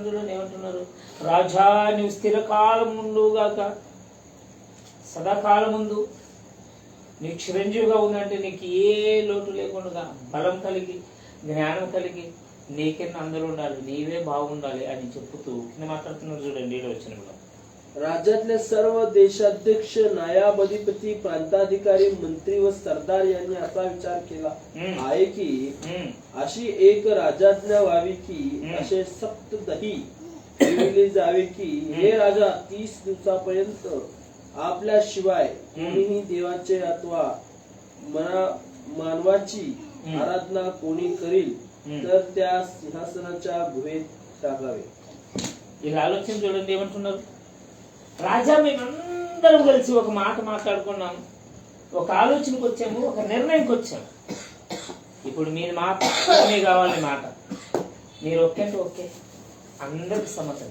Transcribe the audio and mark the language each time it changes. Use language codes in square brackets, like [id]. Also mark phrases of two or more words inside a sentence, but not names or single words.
[te] చూడండి ఏమంటున్నారు, రాజా నీవు స్థిరకాలం ముందుగాక, సదాకాలం ముందు నీకు చిరంజీవిగా ఉందంటే నీకు ఏ లోటు లేకుండా బలం కలిగి జ్ఞానం కలిగి నీకెన్న అందరూ ఉండాలి, నీవే బాగుండాలి అని చెప్పుతూ కింద మాట్లాడుతున్నారు. చూడండి ఏడో వచనంలో, [mr] राज्यातले सर्व देशाध्यक्ष, नायब अधिपती, प्रांताधिकारी, मंत्री व सरदार यांनी असा विचार केला आहे की अशी एक राजाज्ञा व्हावी की असे सक्त दही ठेवले जावे की हे राजा 30 दिवसापर्यंत आपल्या शिवाय कोणीही देवाचे अथवा मानवाची आराधना कोणी करील तर त्या सिंहासनाच्या गुहेत टाकावे. [te] ఇలా ఆలోచన చూడండి ఏమంటున్నారు. రాజా మేమందరం కలిసి ఒక మాట మాట్లాడుకున్నాం, ఒక ఆలోచనకు వచ్చాము, ఒక నిర్ణయంకి వచ్చాము. ఇప్పుడు మీరు మాట కావాలి, మాట మీరు ఓకే అంటే ఓకే, అందరికి సమ్మతం.